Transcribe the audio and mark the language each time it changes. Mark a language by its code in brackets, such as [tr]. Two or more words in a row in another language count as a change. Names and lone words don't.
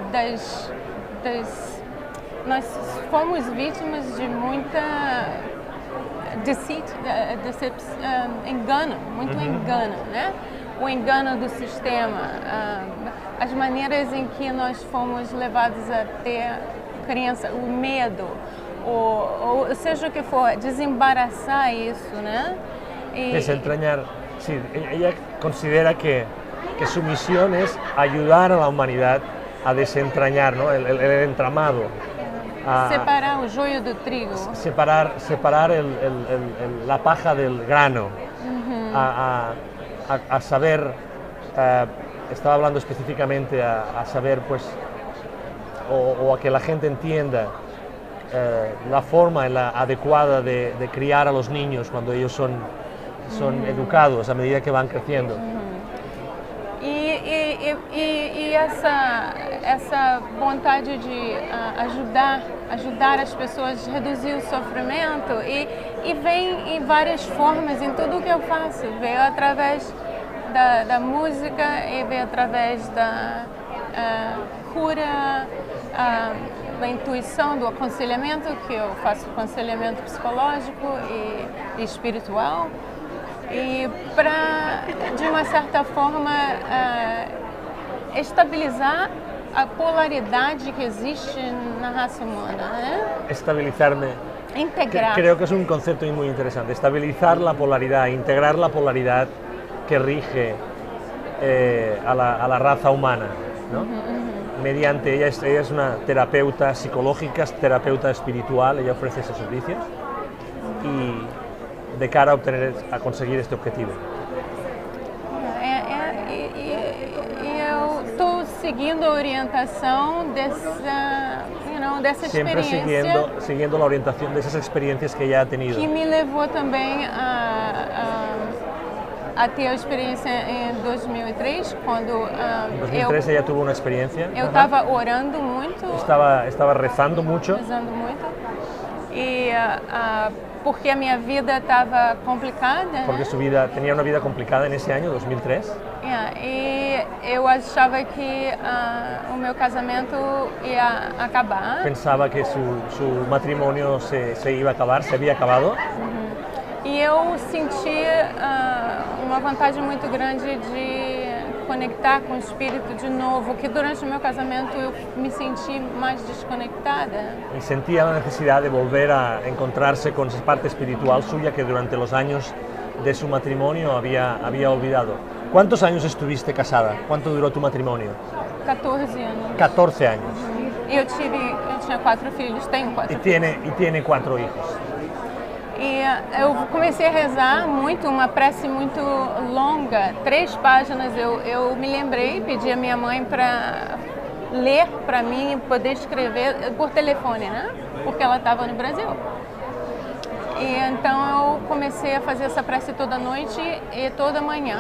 [pt] nós fomos vítimas de muita engano, muito engano, né? O engano do sistema, as maneiras em que nós fomos levados a ter crença, o medo, ou seja o que for, desembaraçar isso, né? [es] Desentrañar, sí, ella considera que su misión es ayudar a la humanidad a desentrañar, ¿no? el entramado. [pt] Separar o joio do trigo. [es] Separar la paja del grano. A saber, estaba hablando específicamente a saber, pues, o a que la gente entienda la forma adecuada de criar a los niños cuando ellos son educados a medida que van creciendo. [pt] E essa vontade de ajudar as pessoas, reduzir o sofrimento e vem em várias formas em tudo o que eu faço. Veio através da música e veio através da cura, da intuição, do aconselhamento, que eu faço aconselhamento psicológico e espiritual. E para, de uma certa forma, estabilizar a polaridade que existe na raça humana, né? [es] Estabilizarme. Integrar. Creo que es un concepto muy interesante. Estabilizar la polaridad, integrar la polaridad que rige a la raza humana, ¿no? Mediante ella es una terapeuta psicológica, terapeuta espiritual, ella ofrece esos servicios y de cara a conseguir este objetivo. [pt] Eu estou seguindo a orientação dessa [es] Siempre [pt] experiência. [es] Siguiendo la orientación de esas experiencias que ella ha tenido. [pt] Que me levou também a ter a experiência em 2003, quando [es] en 2003 ella tuvo una experiencia. [pt] Eu estava orando muito. [es] Estaba rezando mucho. [pt] Rezando muito. E porque a minha vida estava complicada. [es] Porque su vida tenía una vida complicada en ese año, 2003. [pt] E eu achava que o meu casamento ia acabar. [es] Pensaba que su matrimonio se iba a acabar, se había acabado. [pt] E eu senti uma vontade muito grande de conectar com o espírito de novo, que durante o meu casamento eu me senti mais desconectada. [es] Y sentía la necesidad de volver a encontrarse con esa parte espiritual suya que durante los años de su matrimonio había olvidado. ¿Cuántos años estuviste casada? ¿Cuánto duró tu matrimonio? [pt] 14 anos. [es] 14 años. [pt] E eu tinha 4 filhos, tenho 4 [es] Y [pt] filhos. [es] tiene 4 hijos. [pt] E eu comecei a rezar muito, uma prece muito longa, 3 páginas. Eu me lembrei, pedi a minha mãe para ler para mim, poder escrever por telefone, né? Porque ela estava no Brasil. E então eu comecei a fazer essa prece toda noite y toda manhã.